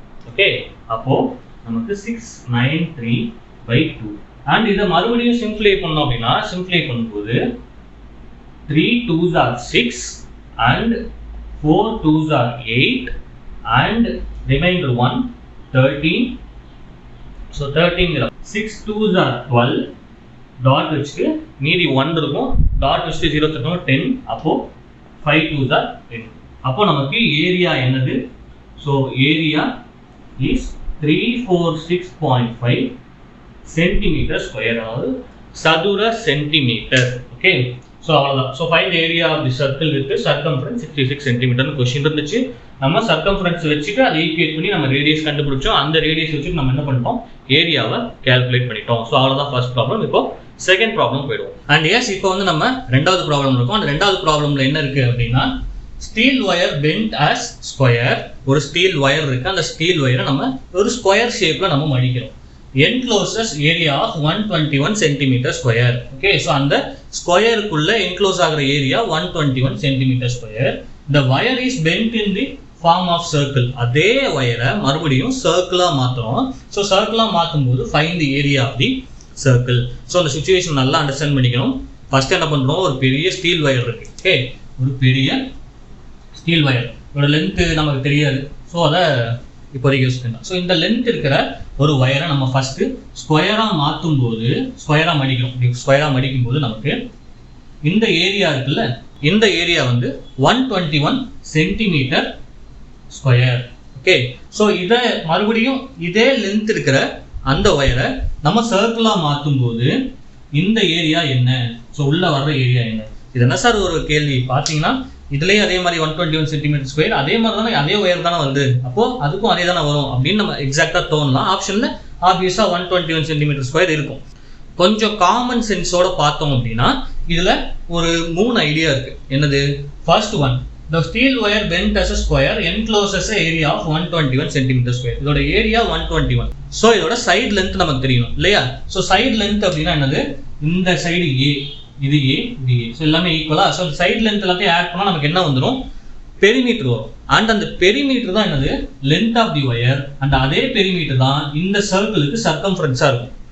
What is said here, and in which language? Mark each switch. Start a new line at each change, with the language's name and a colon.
Tamil: Okay, அப்போ நமக்கு 693/2. and இதை மறுபடியும் சிம்பிளை பண்ணோம் அப்படின்னா சிம்பிளை பண்ணும்போது
English: 3 2s are 6 and 4 2s are 8 and remainder 1 13.
Tamil: so 13 6 2s are 12 dot வச்சுட்டு மீதி 1 இருக்கும். டாட் வச்சுட்டு 0 இருக்கும் 10. அப்போ
English: 5 2s are 10.
Tamil: அப்போ நமக்கு ஏரியா என்னது? So area is 346.5 centimetre square, அதாவது சதுர சென்டிமீட்டர். ஓகே, ஸோ அவ்வளோதான். So
English: find the area of the circle with circumference
Tamil: 66 சென்டிமீட்டர்னு question இருந்துச்சு. நம்ம சர்க்கம்ஃபரன்ஸ் வச்சுட்டு அதை ஈக்குவேட் பண்ணி நம்ம ரேடியஸ் கண்டுபிடிச்சோம். அந்த ரேடியஸ் வச்சுட்டு நம்ம என்ன பண்ணிட்டோம்? ஏரியாவை கால்குலேட் பண்ணிட்டோம். ஸோ அவ்வளோதான் ஃபர்ஸ்ட் ப்ராப்ளம். இப்போ செகண்ட் ப்ராப்ளம் போயிடுவோம். அண்ட் எஸ், இப்போ வந்து நம்ம ரெண்டாவது ப்ராப்ளம் இருக்கும். அந்த ரெண்டாவது ப்ராப்ளம்ல என்ன இருக்கு அப்படின்னா,
English: Steel wire bent as square.
Tamil: ஒரு ஸ்டீல் ஒயர் இருக்கு. அந்த ஸ்டீல் ஒயரை நம்ம ஒரு ஸ்கொயர் ஷேப்ல நம்ம மடிக்கிறோம்.
English: Encloses area of 121 centimetre square.
Tamil: Okay, so அந்த ஸ்கொயருக்குள்ள என்க்ளோஸ் ஆகிற area 121 centimetre square.
English: The wire is bent in the form of circle.
Tamil: அதே வயரை மறுபடியும் சர்க்கிளா மாத்துறோம். ஸோ சர்க்கிளா மாற்றும் போது
English: Find the area of the circle.
Tamil: So அந்த சிச்சுவேஷன் நல்லா அண்டர்ஸ்டாண்ட் பண்ணிக்கணும். ஃபர்ஸ்ட் என்ன பண்றோம்? ஒரு பெரிய ஸ்டீல் வயர் இருக்கு. ஓகே, ஒரு பெரிய ஸ்டீல் வயர். இதோட லென்த் நமக்கு தெரியாது. ஸோ அதை இப்போதைக்கு யூஸ் பண்ணலாம். ஸோ இந்த லென்த் இருக்கிற ஒரு வயரை நம்ம ஃபர்ஸ்ட் ஸ்கொயரா மாற்றும் போது, ஸ்கொயரா மடிக்கும் போது நமக்கு இந்த ஏரியா இருக்குல்ல, இந்த ஏரியா வந்து 121 சென்டிமீட்டர் ஸ்கொயர். ஓகே, ஸோ இதை மறுபடியும் இதே லென்த் இருக்கிற அந்த ஒயரை நம்ம சர்க்கிளாக மாற்றும் போது இந்த ஏரியா என்ன, ஸோ உள்ள வர்ற ஏரியா என்ன? இது என்ன சார் ஒரு கேள்வி பார்த்தீங்கன்னா, இதுலேயே அதே மாதிரி 121 சென்டிமீட்டர் ஸ்கொயர், அதே மாதிரி தானே அதே ஒயர் தானே வருது, அப்போ அதுக்கும் அதே தானே வரும் அப்படின்னு நம்ம எக்ஸாக்டாக தோணலாம். ஆப்ஷனில் ஆப்வியஸாக 121 சென்டிமீட்டர் ஸ்கொயர் இருக்கும். கொஞ்சம் காமன் சென்ஸோட பார்த்தோம் அப்படின்னா இதில் ஒரு 3 ஐடியா இருக்குது. என்னது?
English: First one, the steel wire bent as a square encloses an area of 121 centimeter square.
Tamil: இதோட ஏரியா 121. ஸோ இதோட சைடு லென்த் நமக்கு தெரியணும் இல்லையா? ஸோ சைடு லென்த் அப்படின்னா என்னது? இந்த சைடு ஏ, இது ஏ, இது ஏ, ஸோ எல்லாமே ஈக்குவலா. ஸோ சைடு லென்த் எல்லாத்தையும் ஆட் பண்ணால் நமக்கு என்ன வந்துடும்? பெரிமீட்டர் வரும். அண்ட் அந்த பெரிமீட்டர் தான் என்னது? Length of the wire. And அதே பெரிமீட்டர் தான் இந்த சர்க்கிளுக்கு சர்க்கம்ஃபரன்ஸாக இருக்கும்.